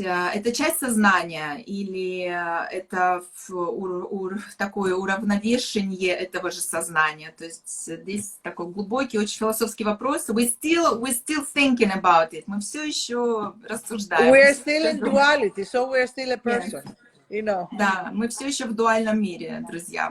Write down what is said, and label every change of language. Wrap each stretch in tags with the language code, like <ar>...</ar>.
<ru>Это часть сознания или это такое уравновешение этого же сознания? То есть здесь такой глубокий, очень философский вопрос.</ru> <en>We still thinking about it.</en> <ru>Мы все еще рассуждаем.</ru> <en>We are still in duality, so we are still a person. Yes. You know.</en> <ru>Да, мы все еще в дуальном мире, друзья.</ru>